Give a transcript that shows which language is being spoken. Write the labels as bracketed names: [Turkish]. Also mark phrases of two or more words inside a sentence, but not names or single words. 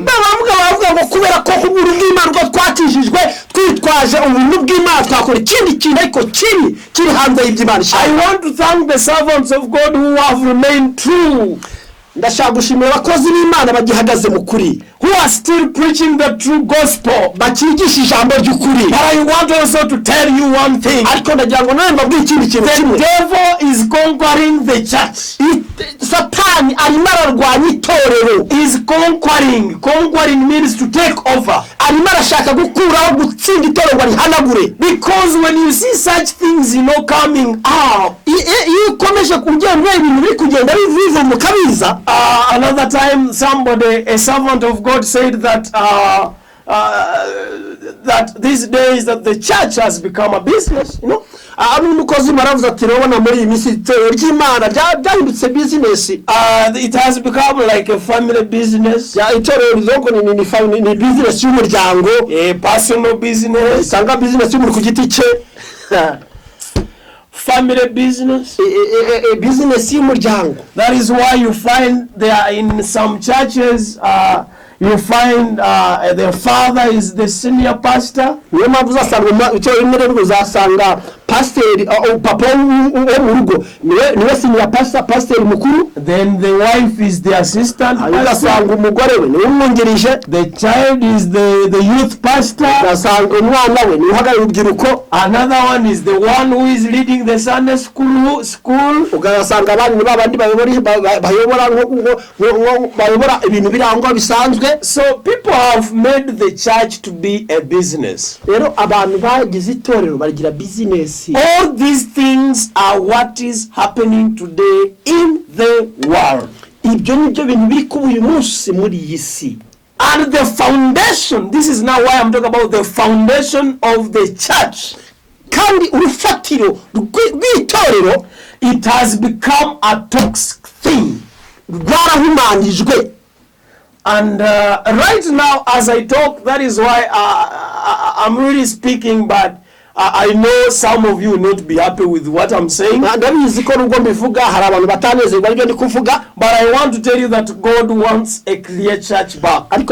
[Kinyarwanda] Bavuga ngo kubera ko ubuntu bw'Imana ko twakijijwe, twitwaje ubuntu bw'Imana twakora ikindi kintu ariko kiri hanze y'iby'Imana. [English] I want to thank the servants of God who have remained true. [Kinyarwanda] Ndashaka gushimira abakozi b'Imana bagihagaze mu kuri, [English] who are still preaching the true gospel, [Kinyarwanda] bakigisha ijambo ry'ukuri. [English] But I want also to tell you one thing. [Kinyarwanda] Ariko ndagira ngo nawe mbabwire ikindi kintu kimwe. [English] The devil is conquering the church. [Kinyarwanda] Satani arimo ararwanya itorero. [English] Is conquering. Conquering means to take over. [Kinyarwanda] Arimo arashaka gukuraho, gutsinda itorero ngo rihanagure. [English] Because when you see such things, coming out, [Kinyarwanda] iyo ukomeje kugenda ibintu biri kugenda biva mu kabiza. [English] Another time, a servant of God said that that these days that the church has become a business, [Kinyarwanda] umukozi maravuze ati urabona muri iyi minsi itorero ry'Imana byahindutse business. [English] It has become like a family business. [Kinyarwanda] Itorero ni business y'umuryango, [English] a personal business, [Kinyarwanda] sanga business y'umuntu ku giti cye. [English] Family business, a business y'umuryango. That is why you find there in some churches you find the father is the senior pastor. [Kinyarwanda] Niyo mpamvu uzasanga itorero rimwe uzasanga pasiteri papa wo mu rugo niwe senior pasiteri mukuru, [English] then the wife is the assistant pastor, [Kinyarwanda] ugasanga umugore we niwe umwungirije, [English] the child is the youth pastor, [Kinyarwanda] ugasanga umwana we niwe uhagarariye urubyiruko, [English] another one is the one who is leading the Sunday school, [Kinyarwanda] ugasanga abandi ni babandi bayobora ibintu birangwa bisanzwe. [English] So people have made the church to be a business. [Kinyarwanda] Rero abantu bagize itorero barigira business. [English] All these things are what is happening today in the world. [Kinyarwanda] Ibyo nibyo bintu biri kuba uyu munsi muri iyi si. [English] And the foundation, this is now why I'm talking about the foundation of the church. [Kinyarwanda] Kandi urufatiro rw'itorero, [English] it has become a toxic thing. [Kinyarwanda] Rwarahumanijwe. [English] And right now as I talk, that is why I'm really speaking, but I know some of you will not be happy with what I'm saying. But I want to tell you that God wants a clear church back.